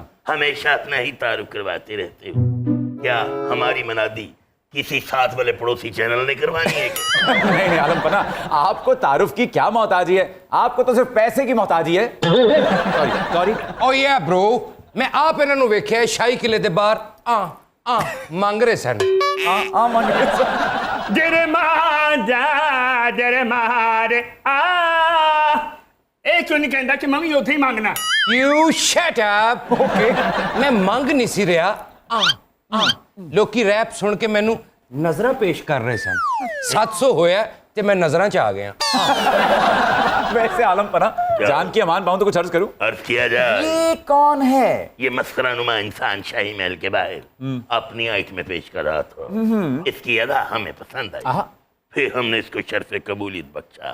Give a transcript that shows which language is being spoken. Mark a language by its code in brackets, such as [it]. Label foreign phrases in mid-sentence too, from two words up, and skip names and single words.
[ur] ہمیشہ اپنا ہی تعارف کرواتے رہتے ہو، کیا ہماری منادی کسی ساتھ والے پڑوسی چینل نے کروانی ہے کیا? نہیں عالم پناہ، آپکو تعارف کی کیا محتاجی ہے، آپکو تو صرف پیسے کی محتاجی ہے. सॉरी [en] Oh yeah bro, [ur] میں آپ [pa] ਇਹਨਾਂ ਨੂੰ ਵੇਖਿਆ ਸ਼ਾਹੀ ਕਿਲੇ ਦੇ ਬਾਹਰ ਆ ਮੰਗ ਰਹੇ ਸਨ। तेरे मांजा तेरे मारे ਇਹ ਕਿਉਂ ਨਹੀਂ ਕਹਿੰਦਾ ਕਿ ਮੈਂ ਵੀ ਉੱਥੇ ਹੀ ਮੰਗਣਾ? [en] You shut up. [pa] ਓਕੇ, ਮੈਂ ਮੰਗ ਨਹੀਂ ਸੀ ਰਿਹਾ। ਲੋਕੀ ਰੈਪ ਸੁਣ ਕੇ ਮੈਨੂੰ ਨਜ਼ਰਾਂ ਪੇਸ਼ ਕਰ ਰਹੇ ਸਨ। 700 ਹੋਇਆ ਤੇ ਮੈਂ ਨਜ਼ਰਾਂ 'ਚ ਆ ਗਿਆ। [ur] ویسے عالم پناہ، جان کی امان پاؤں تو کچھ عرض کروں? عرض کیا جائے, یہ کون ہے? یہ مسخرہ نما انسان شاہی محل کے باہر اپنی آئٹ میں پیش کر رہا تھا. اسکی ادا ہمیں پسند آئی، پھر ہمنے اسکو شرف قبولیت بخشا.